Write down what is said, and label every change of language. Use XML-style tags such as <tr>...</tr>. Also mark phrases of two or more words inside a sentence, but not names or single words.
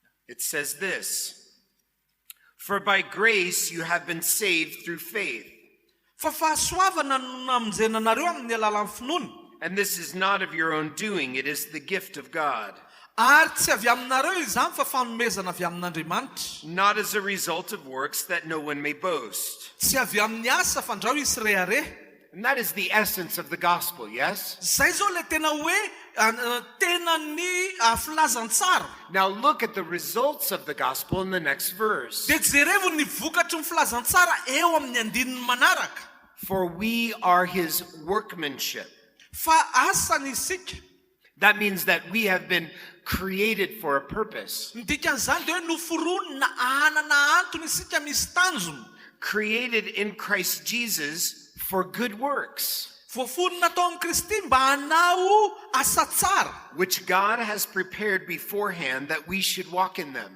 <en>It says this, "For by grace you have been saved through faith.</en> <mg>fa fahasoavana no namonjenanareo amin'ny alalan'ny finoana.</mg> <en>And this is not of your own doing, it is the gift of God,</en> <mg>Ary tsy avy aminareo izany fa fanomezana avy amin'Andriamanitra.</mg> <en>not as a result of works that no one may boast."</en> <mg>Tsy avy amin'ny asa fa andrao isy reare.</mg> <en>And that is the essence of the gospel, yes?</en> <mg>Zay zao le tena hoe tena ny filazantsara.</mg> <en>Now look at the results of the gospel in the next verse.</en> <mg>Dia jerevo ny vokatry ny filazantsara eo amin'ny andininy manaraka.</mg> <en>For we are his workmanship.</en> <mg>Fa asany isika.</mg> <en>That means that we have been created for a purpose.</en> <mg>Ny dikan'izany dia hoe noforonina anana antony isika misy tanjona.</mg> <en>Created in Christ Jesus for good works,</en> <mg>Voafonina tao amin'ny Kristy mba hanao asa tsara.</mg> <en>which God has prepared beforehand that we should walk in them.</en>